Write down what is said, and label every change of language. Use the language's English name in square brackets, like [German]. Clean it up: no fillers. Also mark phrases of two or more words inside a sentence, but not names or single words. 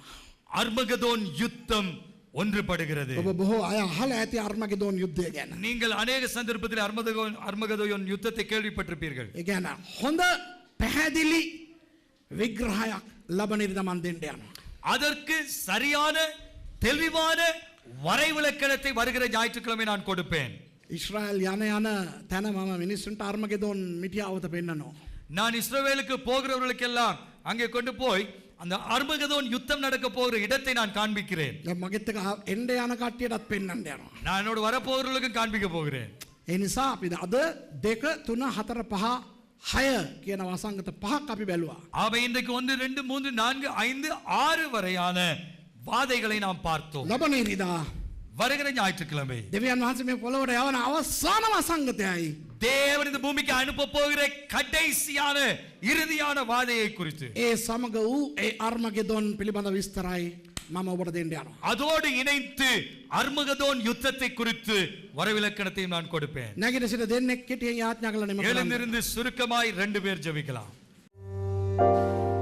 [Tamil] அர்மகதோன் யுத்தம் ஒன்றுபடுகிறது. [Sinhala] ඔබ බොහෝ අය අහලා ඇති අර්මගෙදොන් යුද්ධය ගැන. [Tamil] நீங்கள் அநேக சந்தர்ப்பத்தில் அர்மகதோன் யுத்தத்தை கேள்விப்பட்டிருப்பீர்கள். [Sinhala] ඒ කියන්නේ හොඳ පැහැදිලි විග්‍රහයක් ලබන ඉරිදා මන් දෙන්න යනවා. [Tamil] அதற்கு சரியான தெளிவான வரைவிலக்கணத்தை வருகிற ஞாயிற்றுக்கிழமை நான் கொடுப்பேன். [Sinhala] ඉස්රායල් යන තැන මම මිනිස්සුන්ට අර්මගෙදොන් මිටියාවත පෙන්නනවා. [Tamil] நான் இஸ்ரவேலுக்கு போகிறவர்களுக்கெல்லாம் அங்கே கொண்டு போய் அந்த அர்மகதோன் யுத்தம் நடக்க போகிற இடத்தை நான் காண்பிக்கிறேன். [Sinhala] දැන් මගෙත් එක එන්න යන කට්ටියටත් පෙන්නන්න යනවා. [Tamil] நான் என்னோட வரப்போகிறவர்களுக்கும் காண்பிக்க போகிறேன். [Sinhala] ඒ නිසා අපි අද 2 3 4 5 6 කියන වසංගත පහක් අපි බැලුවා. [Tamil] அவை இன்றைக்கு 1 2 3 4 5 6 வரையான வாதைகளை நாம் பார்த்தோம். [Sinhala] ලබන ඉරිදා [Tamil] வருகிற ஞாயிற்றுக்கிழமை [Sinhala] දෙවියන් වහන්සේ මේ පොළොවට යවන අවසාන වසංගතයයි. [Tamil] தேவன் இந்த பூமிக்கு அனுப்ப போகிற கடைசியான இறுதியான வாதையை குறித்து [Sinhala] ඒ සමග වූ ඒ අර්මගෙදොන් පිළිබඳ විස්තරයි මම ඔබට දෙන්න යනවා. [Tamil] அதோடு இணைத்து அர்மகதோன் யுத்தத்தை குறித்து வரவிலக்கணத்தையும் நான் கொடுப்பேன். [Sinhala] නැගිට සිට දෙන්නෙක් කෙටියෙන් යාඥා කළ නෙමෙයි. [Tamil] எழுந்திருந்து சுருக்கமாய் 2 பேர் ஜெபிக்கலாம்.